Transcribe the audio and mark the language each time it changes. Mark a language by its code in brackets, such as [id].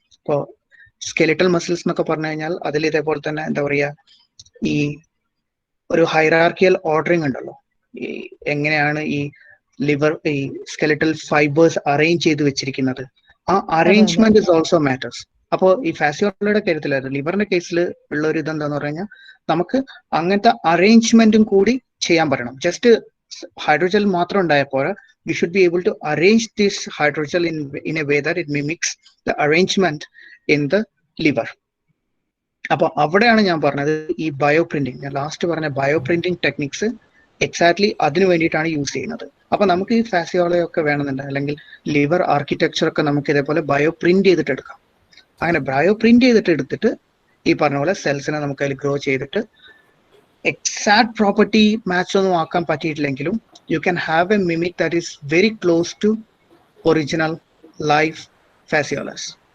[ml] ഇപ്പോൾ skeletal muscles എന്നൊക്കെ പറഞ്ഞു കഴിഞ്ഞാൽ അതിൽ ഇതേപോലെ തന്നെ എന്താ പറയുക, ഈ ഒരു ഹൈറാർക്കിയൽ ഓർഡറിങ് ഉണ്ടല്ലോ, ഈ എങ്ങനെയാണ് ഈ ലിവർ ഈ സ്കെലിറ്റൽ ഫൈബേഴ്സ് അറേഞ്ച് ചെയ്ത് വെച്ചിരിക്കുന്നത്, ആ [en] Arrangement is also matters. [ml] അപ്പോൾ ഈ ഫാസിയോളജിയുടെ കാര്യത്തിൽ ലിവറിന്റെ കേസിൽ ഉള്ള ഒരു ഇതെന്താന്ന് പറഞ്ഞാൽ നമുക്ക് അങ്ങനത്തെ അറേഞ്ച്മെന്റും കൂടി ചെയ്യാൻ പറ്റണം. ജസ്റ്റ് ഹൈഡ്രോജൽ മാത്രം ഉണ്ടായപ്പോൾ [en] we should be able to arrange this hydrogel in a way that it mimics the arrangement in the liver. [ml] അപ്പോൾ അവിടെയാണ് ഞാൻ പറഞ്ഞത് ഈ ബയോ പ്രിന്റിങ്, ഞാൻ ലാസ്റ്റ് പറഞ്ഞ ബയോ പ്രിന്റിങ് ടെക്നിക്സ് എക്സാക്ട്ലി അതിനു വേണ്ടിയിട്ടാണ് യൂസ് ചെയ്യുന്നത്. അപ്പൊ നമുക്ക് ഈ ഫാസിയോളജി ഒക്കെ വേണമെന്നുണ്ട്, അല്ലെങ്കിൽ ലിവർ ആർക്കിടെക്ചർ ഒക്കെ നമുക്ക് ഇതേപോലെ ബയോ പ്രിന്റ് ചെയ്തിട്ട് എടുക്കാം. അങ്ങനെ ബയോ പ്രിന്റ് ചെയ്തിട്ട് എടുത്തിട്ട് ഈ പറഞ്ഞ പോലെ സെൽസിനെ നമുക്ക് അതിൽ ഗ്രോ ചെയ്തിട്ട് എക്സാക്ട് പ്രോപ്പർട്ടി മാച്ച് ഒന്നും ആക്കാൻ പറ്റിയിട്ടില്ലെങ്കിലും [en] You can have a mimic that is very close to original life physiology.